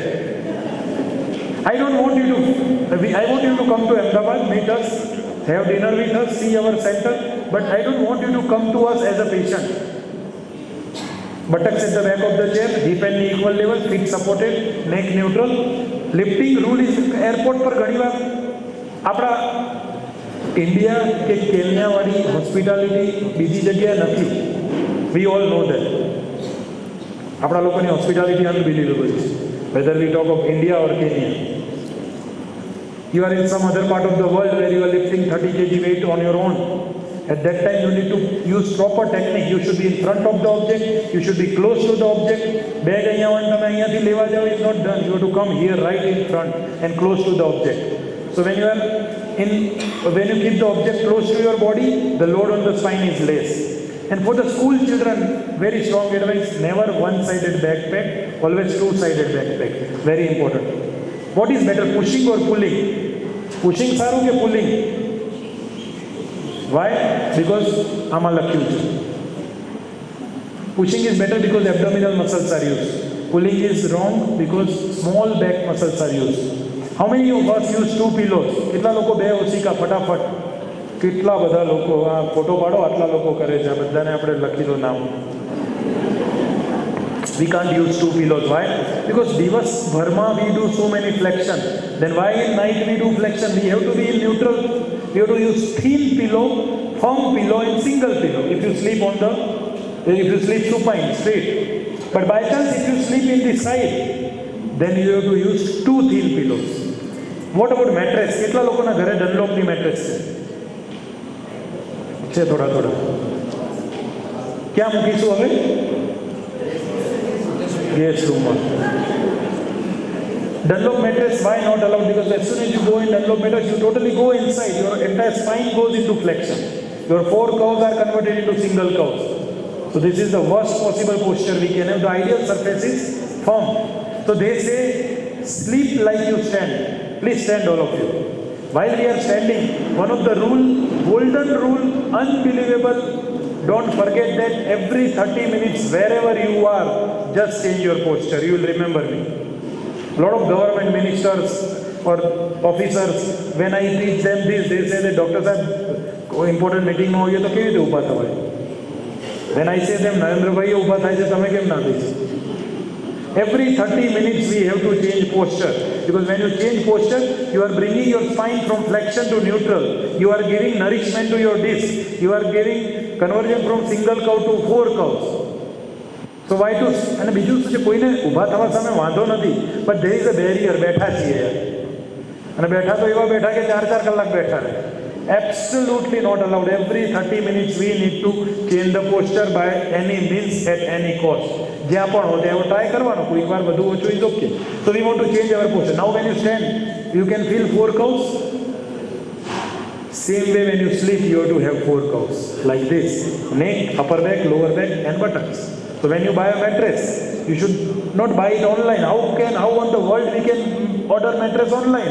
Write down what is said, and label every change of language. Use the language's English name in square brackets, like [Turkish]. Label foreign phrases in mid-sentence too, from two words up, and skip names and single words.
[English] I want you to come to Ahmedabad, meet us, have dinner with us, see our center, but I don't want you to come to us as a patient. Buttocks at the back of the chair, hip and knee equal level, feet supported, neck neutral. Lifting rule is airport [Gujarati] પર ઘણીવાર આપણા ઇન્ડિયા કે કેન્યાવાળી હોસ્પિટાલિટી બીજી જગ્યાએ નથી. [English] We all know that. [Gujarati] આપણા લોકોની હોસ્પિટાલિટી અનબિલીવેબલ છે. [English] Whether we talk of India or Kenya. You are in some other part of the world where you are lifting 30 kg weight on your own. At that time you need to use proper technique. You should be in front of the object. You should be close to the object. [Gujarati] Bag અહીંયા હોય તમે અહીંયાથી લેવા જાઓ [English] is not done. You have to come here right in front and close to the object. So when you keep the object close to your body, the load on the spine is less. And for the school children, very strong advice, never one-sided backpack, always two-sided backpack. Very important. What is better, pushing or pulling? Pushing [Gujarati] સારું કે [English] pulling? Why? [Gujarati] Because આમાં લખ્યું છે. [English] Pushing is better because abdominal muscles are used. Pulling is wrong because small back muscles are used. How many of us use two pillows? [Gujarati] કેટલા લોકો બે ઓશિકા ફટાફટ? કેટલા બધા લોકો આ ફોટો પાડો આટલા લોકો કરે છે. આ બધાને આપણે લખી દો નામ. [English] We can't use two pillows. Why? Because [Gujarati] દિવસ ભરમાં [English] we do so many flexion. Then why in night we do flexion? We have to be in neutral. We have to use thin pillow, firm pillow and single pillow. If you sleep supine, straight. But by chance if you sleep in the side, then you have to use two thin pillows. What about mattress? [Gujarati] કેટલા લોકોના ઘરે ડનલોપની મેટ્રેસ છે થોડા ક્યાં મૂકીશું હવે? ગેસ રૂમમાં. [English] Dunlop mattress, why not allowed? Because as soon as you go in Dunlop mattress, you totally go inside. Your entire spine goes into flexion. Your 4 curves are converted into single curves. So this is the worst possible posture we can have. The ideal surface is firm. So they say, sleep like you stand. Please stand, all of you. While we are standing, one of the golden rule, unbelievable. Don't forget that every 30 minutes, wherever you are, just change your posture. You will remember me. A lot of government ministers or officers, when I teach them this, they say that doctors have important meeting [Gujarati] માં હોઈએ તો કેવી રીતે ઊભા થવાય? [English] When I say them, [Gujarati] નરેન્દ્રભાઈ ઊભા થાય છે, તમે કેમ ના થઈ? [English] Every 30 minutes we have to change posture. Because when you change posture, you are bringing your spine from flexion to neutral. You are giving nourishment to your disc. You are giving conversion from single curve to 4 curves. So why to? [Gujarati] અને બીજું શું છે, કોઈને ઊભા થવા સામે વાંધો નથી, [English] but there is a barrier. [Gujarati] બેઠા છીએ અને બેઠા તો એવા બેઠા કે 4-4 કલાક બેઠા રહે. [English] Absolutely not allowed. Every 30 minutes we need to change the posture by any means at any cost. [Gujarati] જ્યાં પણ હોય ત્યાં ટ્રાય કરવાનો. કોઈક વાર વધુ ઓછું [English] is okay. So we want to change our posture. Now when you stand, you can feel 4 curves. Same way when you sleep, you have to have 4 curves like this: neck, upper back, lower back, and buttocks. So when you buy a mattress, you should not buy it online. How on the world we can order mattress online?